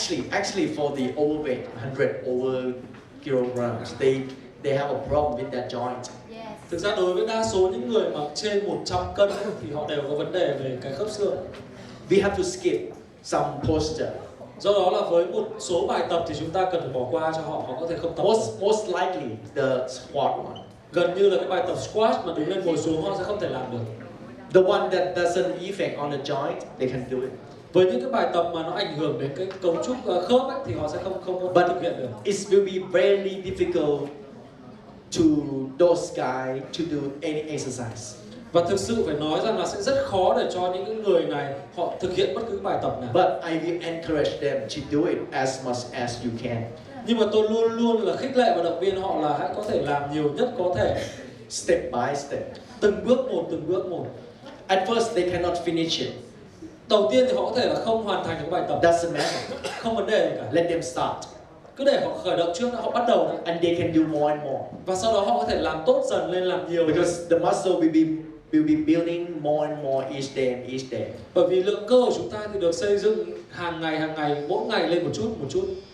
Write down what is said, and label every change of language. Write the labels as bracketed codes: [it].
[en] Actually, for the overweight, 100 over kilograms, they have a problem with that joint. [vi] Thực ra đối với đa số những người mà trên 100 cân thì họ đều có vấn đề về cái khớp xương. [en] We have to skip some posture. [vi] Do đó là với một số bài tập thì chúng ta cần phải bỏ qua cho họ, họ có thể không tập. [en] Most likely the squat one. [vi] Gần như là cái bài tập squat mà đứng lên ngồi xuống họ sẽ không thể làm được. [en] The one that doesn't affect on the joint, they can do it. [vi] Với những cái bài tập mà nó ảnh hưởng đến cái cấu trúc khớp ấy, thì họ sẽ không có thực hiện được. [en] It will be very difficult to those guys to do any exercise. [vi] Và thực sự phải nói rằng là sẽ rất khó để cho những người này họ thực hiện bất cứ bài tập nào. [en] But I will encourage them to do it as much as you can. [vi] Nhưng mà tôi luôn luôn là khích lệ và động viên họ là hãy có thể làm nhiều nhất có thể. [en] Step by step. [vi] Từng bước một. [en] At first they cannot finish it. [vi] Đầu tiên thì họ có thể là không hoàn thành những bài tập. [en] Doesn't matter. [vi] Không vấn đề gì cả. [en] Let them start. [vi] Cứ để họ khởi động trước, họ bắt đầu. [en] And they can do more and more. [vi] Và sau đó họ có thể làm tốt dần lên, làm nhiều. [en] Because the muscle will be building more and more each day. [vi] Bởi vì lượng cơ của chúng ta thì được xây dựng hàng ngày, mỗi ngày lên một chút.